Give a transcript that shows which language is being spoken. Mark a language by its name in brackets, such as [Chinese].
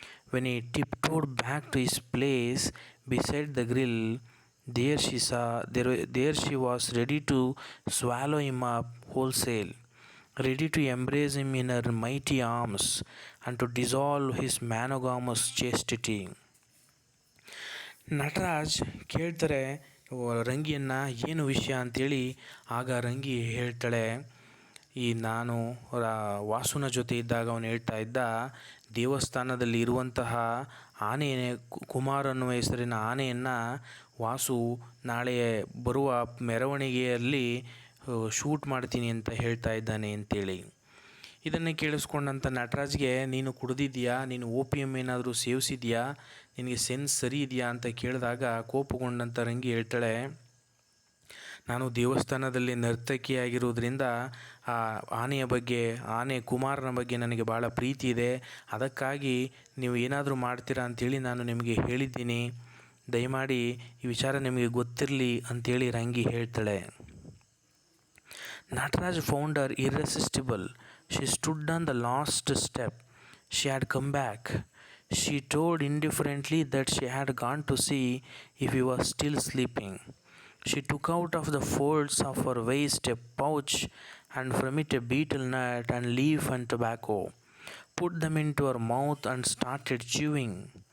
[English] When he tiptoed back to his place beside the grill, there she was ready to swallow him up wholesale, ready to embrace him in her mighty arms and to dissolve his monogamous chastity. [Kannada] Nataraj ಕೇಳ್ತಾರೆ ರಂಗಿಯನ್ನು ಏನು ವಿಷಯ ಅಂಥೇಳಿ. ಆಗ ರಂಗಿ ಹೇಳ್ತಾಳೆ, ನಾನು ವಾಸುನ ಜೊತೆ ಇದ್ದಾಗ ಅವನು ಹೇಳ್ತಾ ಇದ್ದ, ದೇವಸ್ಥಾನದಲ್ಲಿ ಇರುವಂತಹ ಆನೆ, ಕುಮಾರ್ ಅನ್ನುವ ಹೆಸರಿನ ಆನೆಯನ್ನು ವಾಸು ನಾಳೆ ಬರುವ ಮೆರವಣಿಗೆಯಲ್ಲಿ ಶೂಟ್ ಮಾಡ್ತೀನಿ ಅಂತ ಹೇಳ್ತಾ ಇದ್ದಾನೆ ಅಂತೇಳಿ. ಇದನ್ನು ಕೇಳಿಸ್ಕೊಂಡಂಥ ನಟರಾಜ್ಗೆ, ನೀನು ಕುಡಿದಿದೆಯಾ, ನೀನು ಓಪಿಯಮ್ ಏನಾದರೂ ಸೇವಿಸಿದೆಯಾ, ನಿನಗೆ ಸೆನ್ಸ್ ಸರಿ ಇದೆಯಾ ಅಂತ ಕೇಳಿದಾಗ ಕೋಪಗೊಂಡಂಥ ರಂಗಿ ಹೇಳ್ತಾಳೆ, ನಾನು ದೇವಸ್ಥಾನದಲ್ಲಿ ನರ್ತಕಿಯಾಗಿರೋದ್ರಿಂದ ಆ ಆನೆ ಕುಮಾರನ ಬಗ್ಗೆ ನನಗೆ ಭಾಳ ಪ್ರೀತಿ ಇದೆ, ಅದಕ್ಕಾಗಿ ನೀವು ಏನಾದರೂ ಮಾಡ್ತೀರಾ ಅಂಥೇಳಿ ನಾನು ನಿಮಗೆ ಹೇಳಿದ್ದೀನಿ, ದಯಮಾಡಿ ಈ ವಿಚಾರ ನಿಮಗೆ ಗೊತ್ತಿರಲಿ ಅಂಥೇಳಿ ರಂಗಿ ಹೇಳ್ತಾಳೆ. [English] Nataraj found her irresistible. She stood on the last step. She had come back. She told indifferently that she had gone to see if he was still sleeping. She took out of the folds of her waist a pouch and from it a betel nut and leaf and tobacco, put them into her mouth and started chewing.